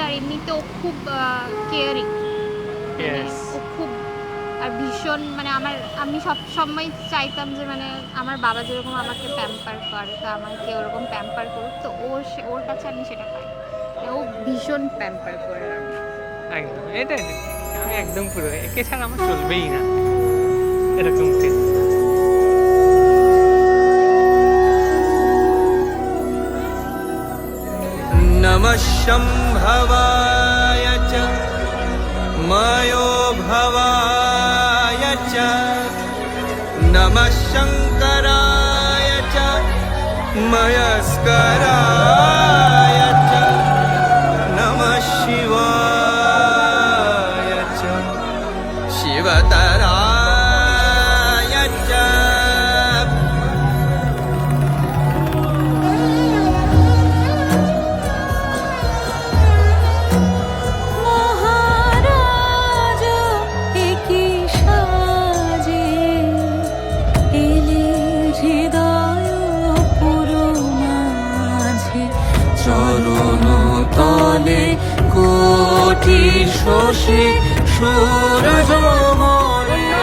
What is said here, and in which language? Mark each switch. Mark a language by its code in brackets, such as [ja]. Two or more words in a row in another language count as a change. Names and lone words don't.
[bn] আর এমনিতে ও খুব কেয়ারিং, ও খুব আর ভীষণ, মানে আমি সব সময় চাইতাম যে মানে আমার বাবা যেরকম আমাকে প্যাম্পার করে তো আমাকে ওরকম প্যাম্পার করুক, তো ওর কাছে আমি সেটা পাই, ও ভীষণ প্যাম্পার করে আমি। একদম এটাই আমি একদম পুরো একে ছাড়া আমার চলবেই না এরকম কে। [sa] नमः शम्भवाय च मयो भवाय च नमः शङ्कराय च मयस्कराय च नमः शिवाय च शिवतराय च [bn] মহারাজ একই সাজে এলে হৃদয় পুরো মাঝে চরণ তলে কোটি শশী সূরজ মনে